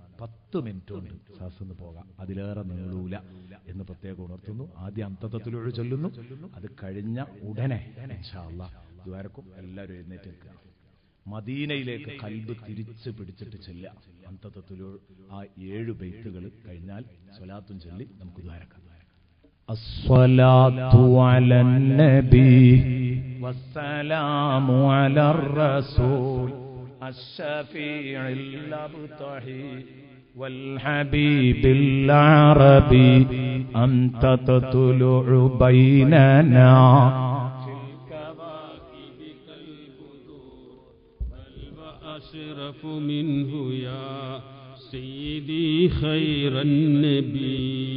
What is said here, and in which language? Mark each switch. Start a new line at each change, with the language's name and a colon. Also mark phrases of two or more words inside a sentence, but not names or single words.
Malayalam: 10 മിനിറ്റ് കൊണ്ട് സാസെന്ന് പോകാം, അതിലേറെ നീളൂല എന്ന് പ്രത്യേകം ഉണർത്തുന്നു. ആദ്യം അന്തതത്തിലൂടെ ചൊല്ലുന്നു. അത് കഴിഞ്ഞ ഉടനെ
Arabic: إن شاء الله
Malayalam: ദുആക്കും എല്ലാവരും എഴുന്നേറ്റ് നിൽക്കുക. മദീനയിലേക്ക് കൽബ് തിരിച്ച് പിടിച്ചിട്ട് ചെല്ലുക. അന്തതത്തിലൂടെ ആ 7 ബൈത്തുകൾ കഴിഞ്ഞാൽ സ്വലാത്തും ചൊല്ലി നമുക്ക് ദുആക്കാം.
Arabic: الصلاة على النبي والسلام على الرسول الشفيع الأبطحي والحبيب العربي أنت تطلع بيننا في الكواكب كالبدور بل وأشرف منه يا سيدي خير النبي